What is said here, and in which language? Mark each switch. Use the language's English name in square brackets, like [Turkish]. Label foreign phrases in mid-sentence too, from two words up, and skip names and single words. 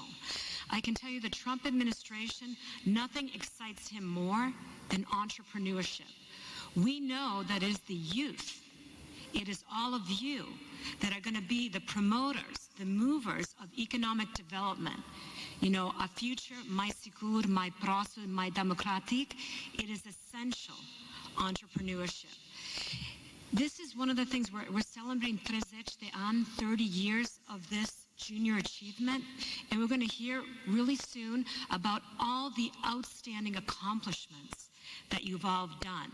[English] I can tell you the Trump administration, nothing excites him more than entrepreneurship. We know that it is the youth, it is all of you that are going to be the promoters, the movers of economic development. You know, a future [Romanian] mai sigur, mai prosper, mai democratic, [English] it is essential, entrepreneurship. This is one of the things we're celebrating 30 years of this junior achievement, and we're going to hear really soon about all the outstanding accomplishments that you've all done.